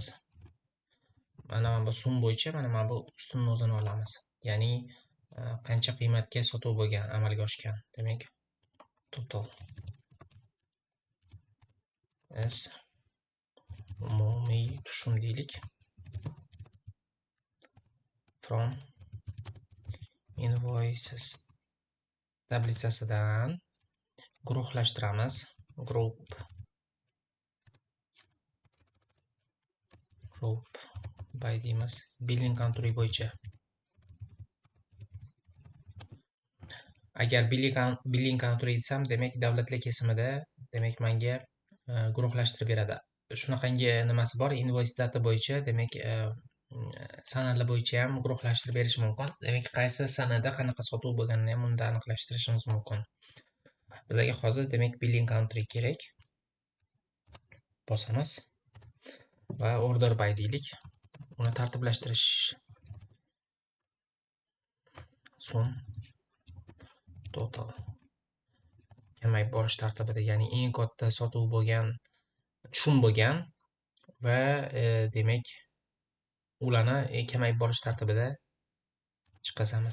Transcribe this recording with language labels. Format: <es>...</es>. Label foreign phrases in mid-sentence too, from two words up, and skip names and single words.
<uz>Mana bu sum bo'yicha mana bu ustunni o'zini olamiz. Ya'ni qancha qiymatga sotuv bo'lgan, amalga oshgan. Demak,</uz> <en>total as</en> <uz>umumiy tushum deylik.</uz> <en>From invoices</en> <uz>tabellasasidan guruhlashtiramiz.</uz> <en>Group by</en> <uz>deymiz.</uz> <en>Billing country</en> <uz>bo'yicha. Agar</uz> <en>billing country</en> <uz>desam, demak davlatlar kesimida demak menga guruhlashtirib beradi. Shunaqangi nimasi bor,</uz> <en>invoice data</en> <uz>bo'yicha demak sanalar bo'yicha ham guruhlashtirib berish mumkin. Demak, qaysi sanada qanaqa sotuv bo'lganini ham unda aniqlashtirishimiz mumkin. Bizga hozir demak</uz> <en>billing country</en> <uz>kerak. Bosamiz va</uz> <en>order by</en> <uz>deylik. Uni tartiblashtirish</uz> <en>so'm total</en> <uz>kamayib borish tartibida, ya'ni eng katta sotuv bo'lgan, tushum bo'lgan va demak ularni kamayib borish tartibida chiqazamiz.</uz>